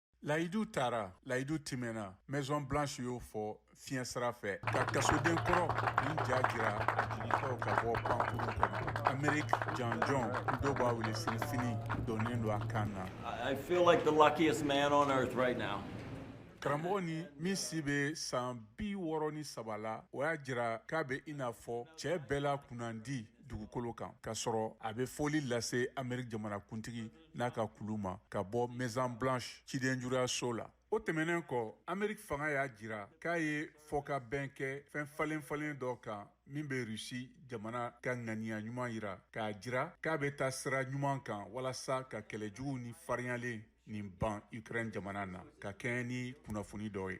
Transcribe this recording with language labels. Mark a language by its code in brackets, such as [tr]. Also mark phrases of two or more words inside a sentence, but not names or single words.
[bm] Layidu taara layidu tɛmɛna Maison Blanche y'o fɔ fiɲɛ sira fɛ ka kasoden kɔrɔ nin ja jira a jigintɔw ka bɔ pankuru kɔnɔ. Amérique janjɔn dɔw b'a wele sirifini donnen don a kan na. [en] I feel like the luckiest man on earth right now. [bm] Karamɔgɔ ni min si bɛ san 63 la o y'a jira k'a bɛ i n'a fɔ cɛ bɛɛ la kunnandi dugukolo kan k'a sɔrɔ a bɛ foli lase Amérique jamanakuntigi n'a ka kulu ma ka bɔ Maison Blanche cidenjuguyaso la. O tɛmɛnen kɔ Amérique fanga y'a jira k'a ye fɔkabɛn kɛ fɛn falen-falen dɔ kan min bɛ Rusi jamana ka ŋaniya ɲuman yira k'a jira k'a bɛ taa sira ɲuman kan walasa ka kɛlɛjuguw ni fariyalen nin ban Ukraine jamana na ka kɛɲɛ ni kunnafoni dɔ ye.